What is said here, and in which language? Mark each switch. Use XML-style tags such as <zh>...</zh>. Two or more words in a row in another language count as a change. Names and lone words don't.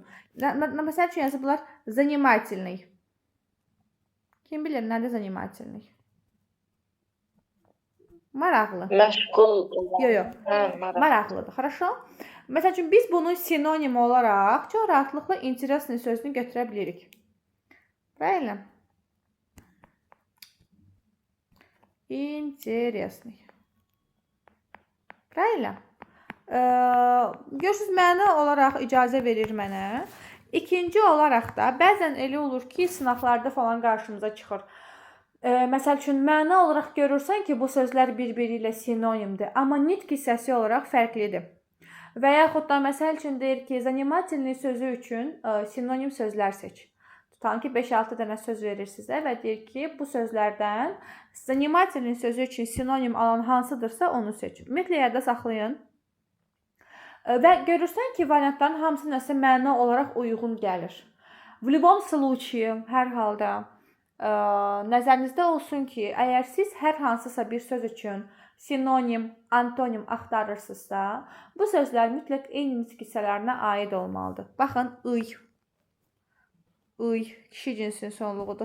<az>Məsəl üçün yazıblar занимательный. Kim bilir nədir занимательный? Maraqlı. Məşğul. Yox. Maraqlıdır. Хорошо? Məsəl üçün biz bunu sinonim olaraq çox rahatlıqla интересный sözünü götürə bilirik.</az> <ru>Правильно? Интересный. Правильно?</ru> <az>Görürsünüz, məna olaraq icazə verir mənə. İkinci olaraq da bəzən elə olur ki, sınaqlarda falan qarşımıza çıxır. Məsəl üçün, məna olaraq görürsən ki, bu sözlər bir-biri ilə sinonimdir, amma nitq hissəsi olaraq fərqlidir. Və yaxud da məsəl üçün deyir ki, занимательный sözü üçün sinonim sözlər seç. Tutalım ki, 5-6 dənə söz verir sizə və deyir ki, bu sözlərdən занимательный sözü üçün sinonim alan hansıdırsa onu seç. Ümumiyyətlə yadda saxlayın. Və görürsən ki, variantların hamısı nəsə məna olaraq uyğun gəlir.</az> <ru>В любом случае,</ru> <az>hər halda nəzərinizdə olsun ki, əgər siz hər hansısa bir söz üçün sinonim, antonim axtarırsınızsa, bu sözlər mütləq eyni nitq hissələrinə aid olmalıdır. Baxın, kişi cinsinin sonluğudur.</az>